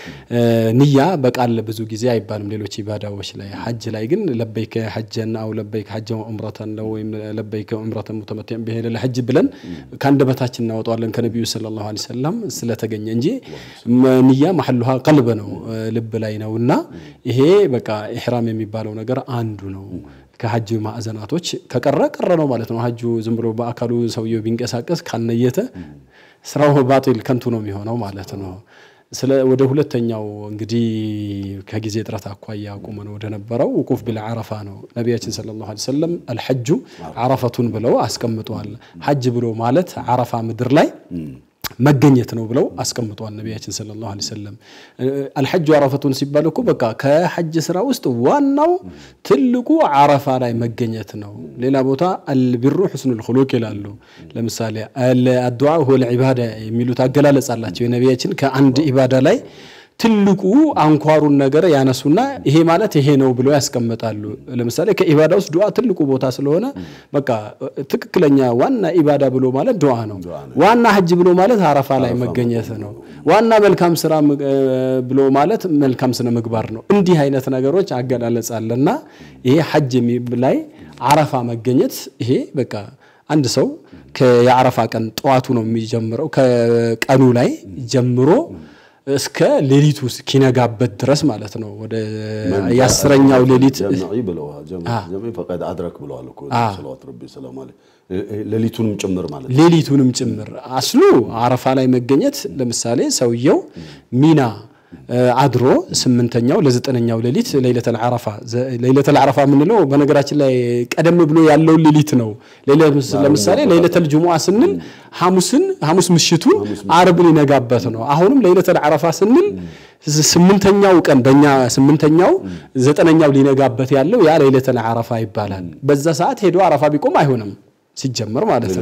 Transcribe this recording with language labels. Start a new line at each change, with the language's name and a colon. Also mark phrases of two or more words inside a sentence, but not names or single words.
Amharic: ንያ በቃል ብዙ ጊዜ አይባልም ሌሎች ኢባዳዎች ላይ። ሐጅ ላይ ግን
Arabic: لبيك حجا أو لبيك حجا وعمرة
Amharic: ወይም
Arabic: لبيك عمرة متمتعا به للحج
Amharic: ብለን ካንደበታችን እናወጣለን ከነብዩ
Arabic: صلى الله عليه وسلم
Amharic: ስለተገኘ እንጂ ንያ
Arabic: محلها قلب
Amharic: ነው ልብ ላይ ነውና ይሄ በቃ ኢህራም የሚባለው ነገር አንዱ ነው። ከሐጅ ማዕዘናቶች ከቀረ ነው ማለት ነው። ሐጁ ዝም ብሎ በአካሉ ሰውየው ቢንቀሳቀስ ካነየተ ስራው ባጢል ከንቱ ነው የሚሆነው ማለት ነው። ወደ ሁለተኛው እንግዲህ ከጊዜ ጥረት አኳያ ቆመን ወደ ነበረው
Arabic: وقوف بالعرفة
Amharic: ነው። ነብያችን
Arabic: صلى الله عليه وسلم الحج عرفتن
Amharic: ብለው አስቀምጧል። ሐጅ ብሎ ማለት ዓረፋ ምድር ላይ መገኘት ነው ብለው አስቀምጧል ነብያችን
Arabic: صلى الله عليه وسلم። الحج عرفتون
Amharic: ሲባል እኮ በቃ ከሐጅ ስራ ውስጥ ዋናው ትልቁ ዓረፋ ላይ መገኘት ነው። ሌላ ቦታ البر
Arabic: حسن الخلق
Amharic: ይላሉ። ለምሳሌ
Arabic: الدعاء هو العباده
Amharic: የሚሉት አገላለጽ አላቸው የነብያችን ከአንድ ኢባዳ ላይ ትልቁ አንኳሩን ነገር ያነሱና ይሄ ማለት ይሄ ነው ብለው ያስቀምጣሉ። ለምሳሌ ከኢባዳ ውስጥ ዱዓ ትልቁ ቦታ ስለሆነ በቃ ትክክለኛ ዋና ኢባዳ ብሎ ማለት ዱዓ ነው። ዋና ሐጅ ብሎ ማለት ዓረፋ ላይ መገኘት ነው። ዋና መልካም ስራ ብሎ ማለት መልካም ስነ ምግባር ነው። እንዲህ አይነት ነገሮች አገላለጽ አለና ይሄ ሐጅ ላይ ዓረፋ መገኘት ይሄ በቃ አንድ ሰው ከዓረፋ ቀን ጧቱ ነው የሚጀምረው ከቀኑ ላይ ጀምሮ እስከ ሌሊቱ እስኪነጋበት ድረስ ማለት ነው። ወደ ያስረኛው ሌሊት ጀምዒ ብለዋል።
Arabic: جمع فقد ادرك
Amharic: ብለዋል እኮ
Arabic: صلى الله عليه وسلم
Amharic: ሌሊቱንም ጭምር ማለት ነው። ሌሊቱንም ጭምር አስሉ ዓረፋ ላይ መገኘት ለምሳሌ ሰውየው ሚና አድሮ 8ኛው ለ9ኛው ሌሊት
Arabic: ليلة عرفة
Amharic: ምንለው በነገራችን ላይ ቀደም ብሎ ያለው ሌሊት ነው። ለምሳሌ
Arabic: ليلة الجمعة
Amharic: ስንል ሐሙስ ምሽቱን ዓርብ ሊነጋበት ነው። አሁንም
Arabic: ليلة عرفة
Amharic: ስንል 8ኛው ቀን በእኛ 8ኛው 9ኛው ሊነጋበት ያለው ያ
Arabic: ليلة عرفة
Amharic: ይባላል። በዛ ሰዓት ሄዶ ዓረፋ ቢቆም አይሆንም ሲጀመር ማለት ነው።